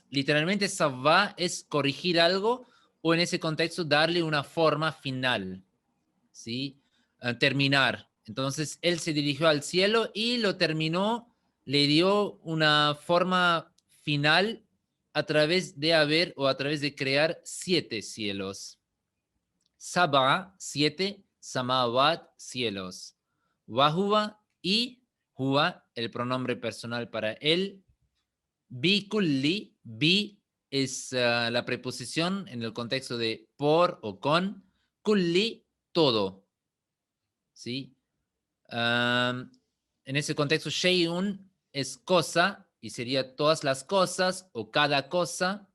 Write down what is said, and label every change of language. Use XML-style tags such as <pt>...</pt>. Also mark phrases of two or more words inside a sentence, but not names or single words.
<es>Literalmente, Savá es corregir algo o en ese contexto darle una forma final, ¿sí? Terminar. Entonces, él se dirigió al cielo y lo terminó, le dio una forma final a través de haber o a través de crear 7 cielos.</es> <ar>سبع، 7، سماوات,</ar> <es>cielos. Wahuwa, y huwa, el pronombre personal para él.</es> <ar>بكل,</ar> <es>bi es la preposición en el contexto de por o con. Kulli, todo. ¿Sí? En ese contexto, shay'un es cosa y sería todas las cosas o cada cosa.</es>